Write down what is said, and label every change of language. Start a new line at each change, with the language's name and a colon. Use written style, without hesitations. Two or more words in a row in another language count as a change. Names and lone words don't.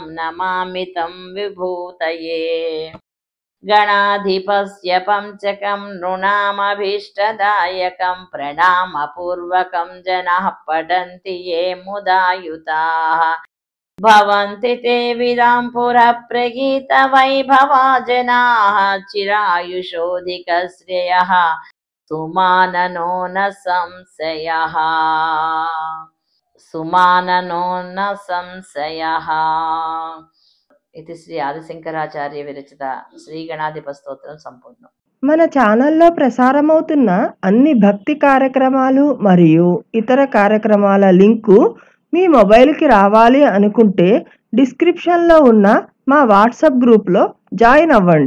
Sanskrit: नमामि तं विभूतये गणाधिपस्य पञ्चकं नृणामभीष्टदायकं प्रणामपूर्वकं जनाः पठन्ति ये मुदायुताः भवन्ति ते विदां पुरप्रगीतवैभवा जनाः चिरायुषोऽधिकश्रेयः सुमाननो न संशयः इति శ్రీ ఆదిశంకరాచార్య విరచిత శ్రీ గణాధిప స్తోత్రం సంపూర్ణం.
Telugu: మన ఛానల్లో ప్రసారమవుతున్న అన్ని భక్తి కార్యక్రమాలు మరియు ఇతర కార్యక్రమాల లింకు మీ మొబైల్కి రావాలి అనుకుంటే డిస్క్రిప్షన్లో ఉన్న మా వాట్సాప్ గ్రూప్లో జాయిన్ అవ్వండి.